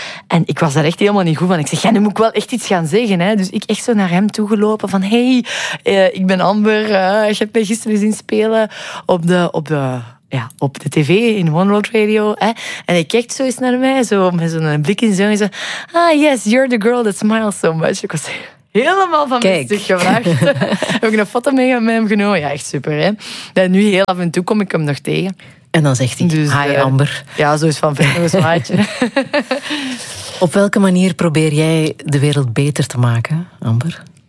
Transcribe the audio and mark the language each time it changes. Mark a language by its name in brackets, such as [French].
[Dutch] En ik was daar echt helemaal niet goed van. Ik zeg, ja, nu moet ik wel echt iets gaan zeggen. Hè. Dus ik echt zo naar hem toegelopen van, hey, ik ben Amber. Je hebt mij gisteren zien spelen op de tv in One World Radio. Hè. En hij kijkt zo eens naar mij, zo met zo'n blik in zijn ogen. [English] Ah, yes, you're the girl that smiles so much. [Dutch] Ik was helemaal van mijn stuk gevraagd. Heb ik een foto mee met hem genomen. Ja, echt super. Hè. En nu heel af en toe kom ik hem nog tegen. En dan zegt hij, dus, hi Amber. Ja, zo is van ver een zwaaitje. Op welke manier probeer jij de wereld beter te maken, Amber?